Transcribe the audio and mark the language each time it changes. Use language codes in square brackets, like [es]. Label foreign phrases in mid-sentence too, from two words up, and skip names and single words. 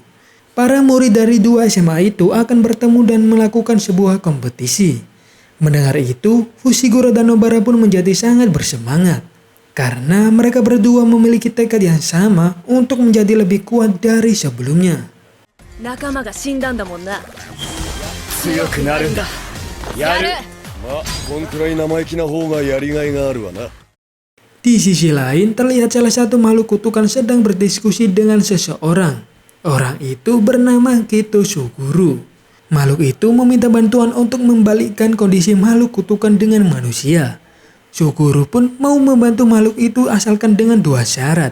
[id] Para murid dari 2 SMA itu akan bertemu dan melakukan sebuah kompetisi. Mendengar itu, Fushiguro dan Nobara pun menjadi sangat bersemangat. Karena mereka berdua memiliki tekad yang sama untuk menjadi lebih kuat dari sebelumnya. [ja] 仲間が死んだんだもんな。強くなるんだ。やる。まあこんくらい生意気な方がやりがいがあるわな。 [id] Di sisi lain, terlihat salah satu makhluk kutukan sedang berdiskusi dengan seseorang. Orang itu bernama Keto Suguru. Makhluk itu meminta bantuan untuk membalikkan kondisi makhluk kutukan dengan manusia. Suguru pun mau membantu makhluk itu asalkan dengan 2 syarat.